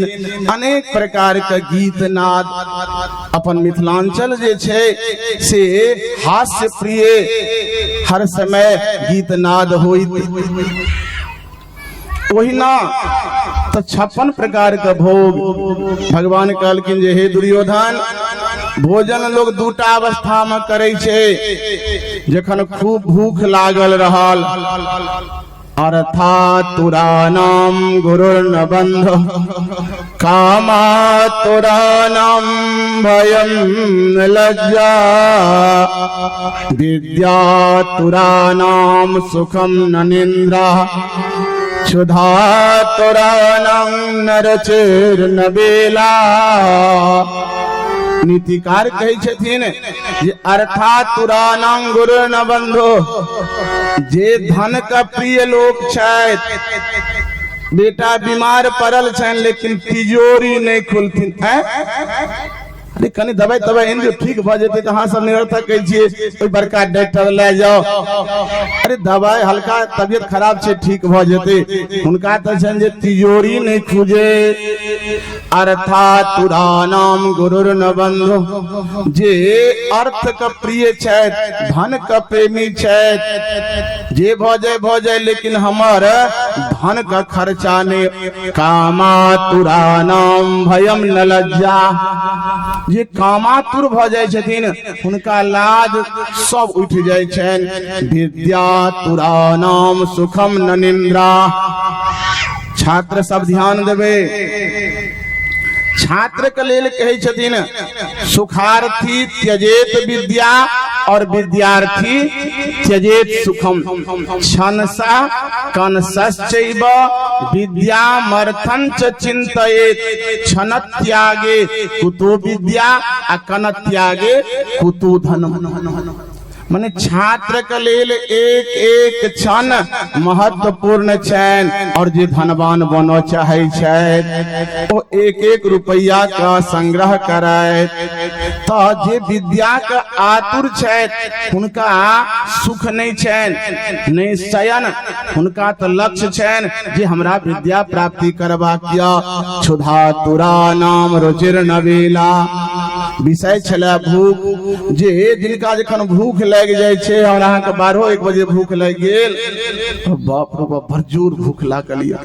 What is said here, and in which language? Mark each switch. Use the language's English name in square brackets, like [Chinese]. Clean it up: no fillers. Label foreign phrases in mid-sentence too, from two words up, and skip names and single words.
[Maithili] अनेक प्रकार के गीत नाद अपन मिथिलांचल जे छै से हास्य प्रिय हर समय गीत नाद होइत। ओहिना तो 56 प्रकार का भोग भगवान कहलखिन जे हे दुर्योधन, भोजन लोग दूटा अवस्था में करे छे, जखन खूब भूख लागल रहल। [Sanskrit] अर्थातुरानाम गुरुर्न बंधो कामातुरानाम भयं न लज्जा विद्यातुरानाम सुखम न निंद्रा क्षुधातुरानाम नरचिर्न बेला। [Maithili] नीतिकार कहै छथिन जे [Sanskrit] अर्थातुरानाम गुरुर्न बंधो, [Maithili] जे धन का प्रिय लोग छथि, बेटा बीमार पड़ल छन लेकिन तिजोरी नहीं खुलथिन। अरे कनी दवाई तबाई इनके ठीक भ जेते तो हाँ सब निरर्थक कहै छियै कोई बड़का डॉक्टर ले जाओ। अरे दवाई हल्का तबियत खराब छे ठीक भ जेते, हुनका त छन जे तिजोरी नहीं खुजे। [Sanskrit] अर्थातुरानाम गुरुर्न बंधो, [Maithili] जे अर्थ का प्रिय छथि, धन का प्रेमी छथि, जे भ जाए लेकिन हमर धन का खर्चा नहीं। [Sanskrit] कामातुरानाम भयम न लज्जा, [Maithili] जे कामातुर भ जाय छथिन हुनका लाज सब उठ जाय छन। [Sanskrit] विद्यातुरानाम सुखम न निंद्रा। [Maithili] छात्र सब ध्यान देवे, छात्र के लेल कहै छथिन [Sanskrit] सुखार्थी त्यजेत विद्या और विद्यार्थी त्यजेत सुखम। छनसा कनसश्चैव विद्यामर्थं च चिन्तयेत्। छन त्यागे कुतो विद्या आ कन त्यागे कुतो धनम। [Maithili] माने छात्र के लेल एक एक क्षण महत्वपूर्ण छन, और जे धनवान बनो चाहे छै ओ एक एक रुपया का संग्रह कराए। तो जे विद्या का आतुर छै हुनका सुख नहीं छन, नहीं शयन, हुनका तो लक्ष्य छन जे हमरा विद्या प्राप्ति करबाक या। [Sanskrit] क्षुधातुरानाम रुचिर्न बेला। [Maithili] विषय छला भूख, जे जिनका जखन भूख लग जाय छे और अहाँ के 12-1 बजे भूख लग गेल, बाप रे बाप भरजूर भूख लागल या।